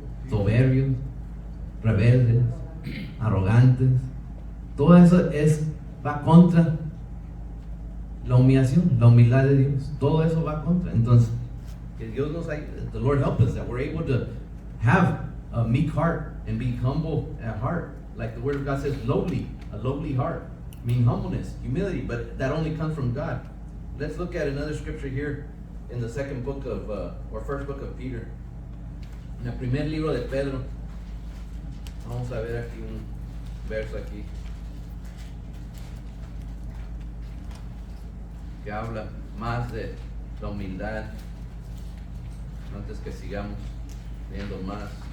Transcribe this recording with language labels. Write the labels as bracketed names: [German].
[Spanish] Soberbios, rebeldes, arrogantes. Todo eso va contra la humillación, la humildad de Dios. Todo eso va contra. Entonces, que Dios nos ayude. [English] The Lord help us that we're able to have a meek heart and be humble at heart. Like the word of God says, lowly, a lowly heart. Meaning humbleness, humility, but that only comes from God. Let's look at another scripture here in the second book of, or first book of Peter. [Spanish] En el primer libro de Pedro. Vamos a ver aquí un verso aquí. Que habla más de la humildad. Antes que sigamos viendo más.